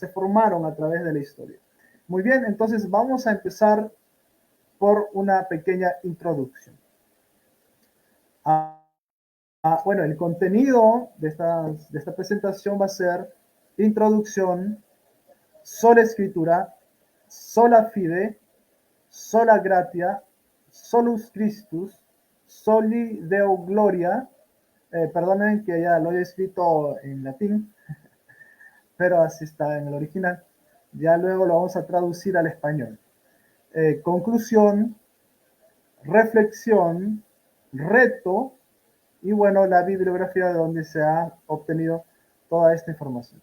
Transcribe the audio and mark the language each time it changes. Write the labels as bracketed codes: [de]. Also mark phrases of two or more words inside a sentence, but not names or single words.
[es] Se formaron a través de la historia. Muy bien, entonces vamos a empezar por una pequeña introducción. Bueno, el contenido de esta presentación va a ser introducción, sola escritura, [la] sola fide, sola gratia, solus Christus, soli Deo gloria. [es] Perdonen que ya lo he escrito en latín, pero así está en el original. Ya luego lo vamos a traducir al español. Conclusión, reflexión, reto y bueno, la bibliografía de donde se ha obtenido toda esta información.